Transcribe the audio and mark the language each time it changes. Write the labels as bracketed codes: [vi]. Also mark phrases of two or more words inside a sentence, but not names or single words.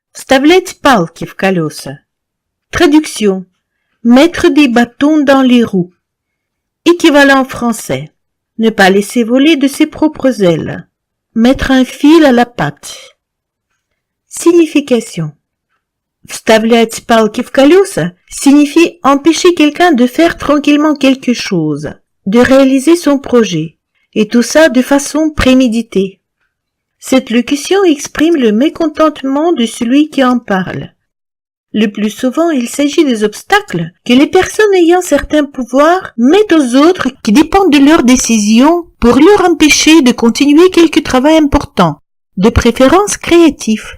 [ru] Вставлять палки в колеса. [fr] Traduction. Mettre des bâtons dans les roues. Équivalent français. Ne pas laisser voler de ses propres ailes. Mettre un fil à la patte. Signification. [ru] Вставлять палки в колеса [fr] signifie empêcher quelqu'un de faire tranquillement quelque chose, de réaliser son projet, et tout ça de façon préméditée. Cette locution exprime le mécontentement de celui qui en parle. Le plus souvent, il s'agit des obstacles que les personnes ayant certains pouvoirs mettent aux autres qui dépendent de leurs décisions pour leur empêcher de continuer quelque travail important, de préférence créatif.